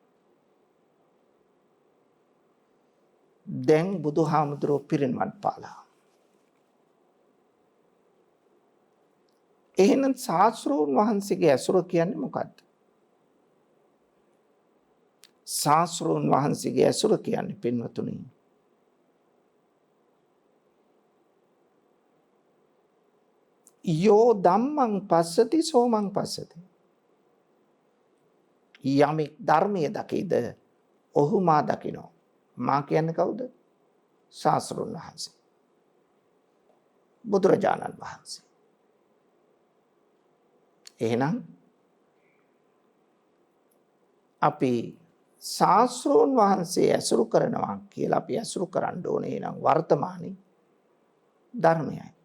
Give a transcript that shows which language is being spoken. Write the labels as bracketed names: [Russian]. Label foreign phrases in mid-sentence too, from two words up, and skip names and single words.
[Sinhala] දැන් බුදුහාමුදුරුවෝ පිරිනිවන් පාලා. එහෙනම් ශාස්ත්‍රූන් වහන්සේගේ ඇසුර කියන්නේ මොකද්ද? ශාස්ත්‍රූන් වහන්සේගේ ඇසුර කියන්නේ පින්වතුනි, [Pali] යෝ ධම්මං පස්සති සෝමං පස්සති. [Sinhala] යමෙක් ධර්මයේ දකීද ඔහු මා දකිනවා. මා කියන්නේ කවුද? ශාස්ත්‍රූන් වහන්සේ, බුදුරජාණන් වහන්සේ. එහෙනම් අපි ශාස්ත්‍රූන් වහන්සේ ඇසුරු කරනවා කියලා අපි ඇසුරු කරන්න ඕනේ නම් වර්තමානයේ ධර්මයයි.